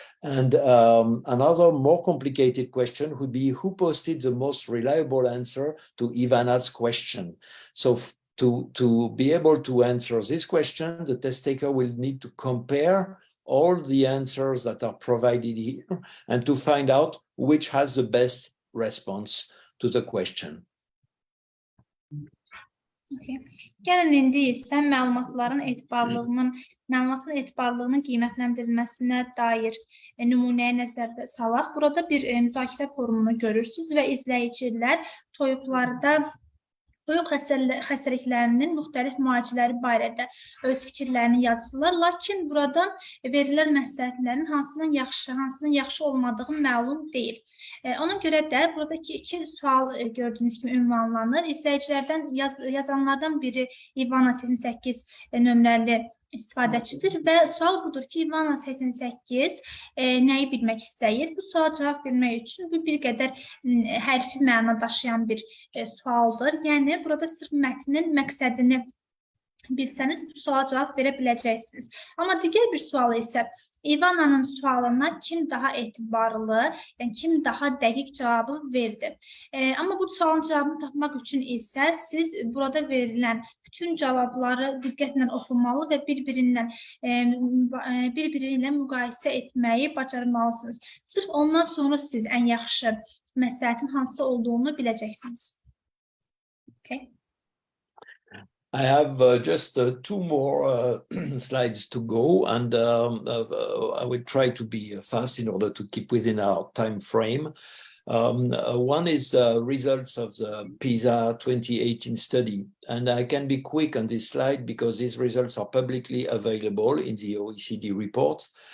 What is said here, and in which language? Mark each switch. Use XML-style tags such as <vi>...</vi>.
<en>And another more complicated question would be who posted the most reliable answer to Ivana's question. So to be able to answer this question, the test taker will need to compare all the answers that are provided here and to find out which has the best response to the question. Okay.</en> <az>Gəlin indi isə məlumatın etibarlılığının qiymətləndirilməsinə dair nümunəyə nəzərdə salaq. Burada bir müzakirə forumunu görürsünüz və izləyicilər toyuq xəstəliklərinin müxtəlif müalicələri barədə öz fikirlərini yazırlar. Lakin buradan verilən məsləhətlərin hansının yaxşı olmadığı məlum deyil. Ona görə də buradakı iki sual gördüyünüz kimi ünvanlanır. İzləyicilərdən yazanlardan biri İvana 88 nömrəli istifadəçidir və sual budur ki, İvana 88 nəyi bilmək istəyir? Bu suala cavab vermək üçün bu bir qədər hərfi məna daşıyan bir sualdır. Yəni, burada sırf mətnin məqsədini bilsəniz, bu suala cavab verə biləcəksiniz. Amma digər bir sual isə İvana'nın sualına kim daha etibarlı, yəni kim daha dəqiq cavabı verdi. Amma bu sualın cavabını tapmaq üçün isə siz burada verilən bütün cavabları diqqətlə oxumalı və bir-biri ilə müqayisə etməyi bacarmalısınız. Sırf ondan sonra siz ən yaxşı məsləhətin hansı olduğunu biləcəksiniz.</az> <en>Okay. I have just two more slides to go, and I will try to be fast in order to keep within our time frame. One is the results of the PISA 2018 study, and I can be quick on this slide because these results are publicly available in the OECD report.</en>